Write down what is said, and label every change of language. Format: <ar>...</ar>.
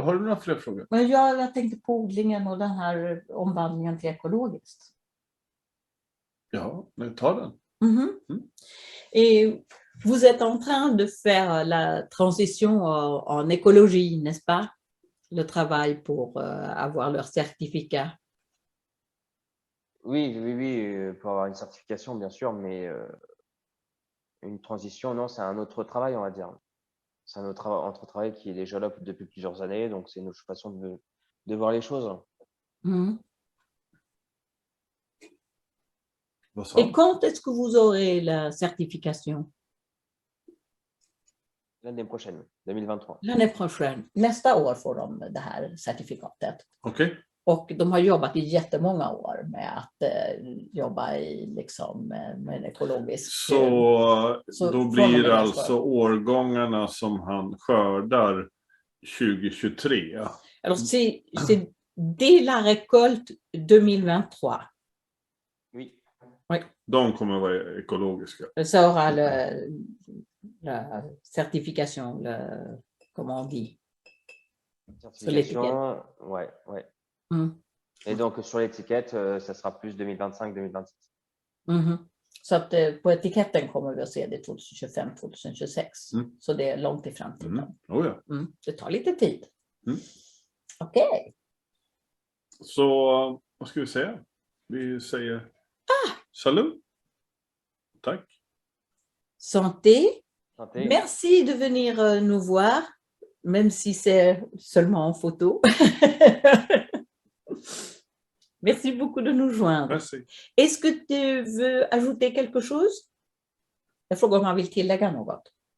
<sv>Har du några fler frågor? Men jag tänkte på odlingen och den här omvandlingen till ekologiskt. Ja, men ta den.</sv> <fr>Et vous êtes en train de faire la transition en écologie, n'est-ce pas? Le travail pour avoir leur certificat. Oui, pour avoir une certification, bien sûr, mais une transition, non, c'est un autre travail, on va dire. C'est un autre travail qui est déjà là depuis plusieurs années, donc c'est une autre façon de voir les choses. Et quand est-ce que vous aurez la certification? L'année prochaine, 2023. L'année prochaine.</fr> <sv>Nästa år får de det här certifikatet. Okej. Och de har jobbat i jättemånga år med att jobba i liksom med ekologisk. Så då blir det alltså årgångarna som han skördar 2023.</sv> <fr>Alors c'est dès la récolte 2023. Oui. Oui.</fr> <sv>De kommer att vara ekologiska.</sv> <fr>Ça aura la certification, comment on dit? Certification, ouais. Et donc sur l'étiquette, ça sera plus 2025-2026.</fr> <sv>Så att på etiketten kommer vi att se det 2025-2026. Så det är långt i framtiden. Oh ja. Det tar lite tid. Okej. Så vad ska vi säga? Vi säger salut. Tack.</sv> <fr>Santé. Santé. Merci de venir nous voir, même si c'est seulement en photo. Merci beaucoup de nous joindre. Merci. Est-ce que tu veux ajouter quelque chose?</fr> <sv>Jag frågar om man vill tillägga något.</sv>